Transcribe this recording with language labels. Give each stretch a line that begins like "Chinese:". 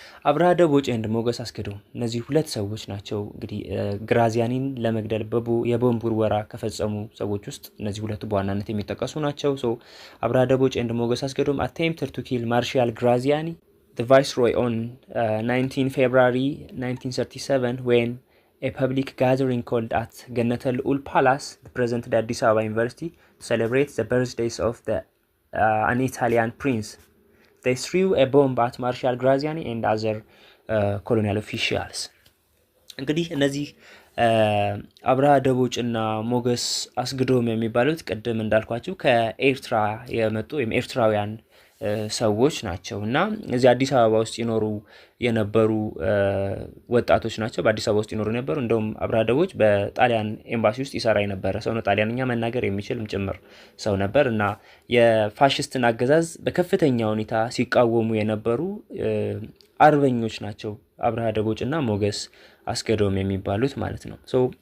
English: አብርሃ ደቦጭ and ሞገስ አስገዶም
Amharic: እነዚህ ሁለት ሰዎች ናቸው እንግዲህ ግራዚያኒን ለመግደል የቦምብ ውርወራ ከፈጸሙ ሰዎች ውስጥ እነዚህ ሁለቱ በዋናነት የሚጠቀሱ ናቸው።
English: ሶ አብርሃ ደቦጭ and ሞገስ አስገዶም attempted to kill ማርሻል ግራዚያኒ the viceroy on 19 February 1937 when a public gathering called at Gannat al-Ul Palace, the present Addis Ababa University, to celebrate the birthdays of an Italian prince. They threw a bomb at Marshal Graziani and other colonial officials.
Amharic: እንግዲህ እነዚህ አብርሃ ደቦጭ እና ሞገስ አስገዶም የሚባሉት ቀደም እንዳልኳችሁ ከኤርትራ የመጡ ወይም ኤርትራውያን ሰዎች ናቸው እና እዚህ አዲስ አበባ ውስጥ ይኖሩ የነበሩ ወጣቶች ናቸው። በአዲስ አበባ ውስጥ ይኖሩ የነበሩ እንደውም አብርሃ ደቦጭ በጣሊያን ኤምባሲ ውስጥ ይሰራ የነበረ ሰው ነው። ጣሊያንኛ መናገር የሚችልም ጭምር ሰው ነበር እና የፋሽስትን አገዛዝ በከፍተኛ ሁኔታ ሲቃወሙ የነበሩ አርበኞች ናቸው አብርሃ ደቦጭ እና ሞገስ አስገዶም የሚባሉት ማለት ነው። ሶ